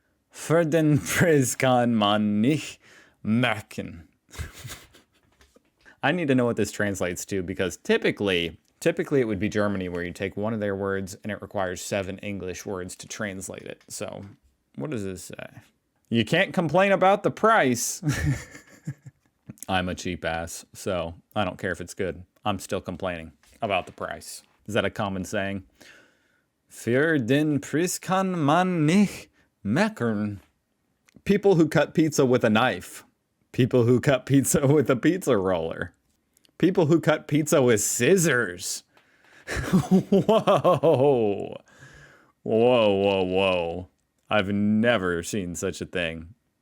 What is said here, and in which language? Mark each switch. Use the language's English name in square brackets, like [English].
[German] Für den Preis kann man nicht merken. [English] I need to know what this translates to because typically it would be Germany where you take one of their words and it requires 7 English words to translate it. So what does this say? You can't complain about the price. I'm a cheap ass, so I don't care if it's good. I'm still complaining about the price. Is that a common saying? [German] Für den Preis kann man nicht meckern. [English] People who cut pizza with a knife. People who cut pizza with a pizza roller. People who cut pizza with scissors. Whoa. Whoa, whoa, whoa. I've never seen such a thing.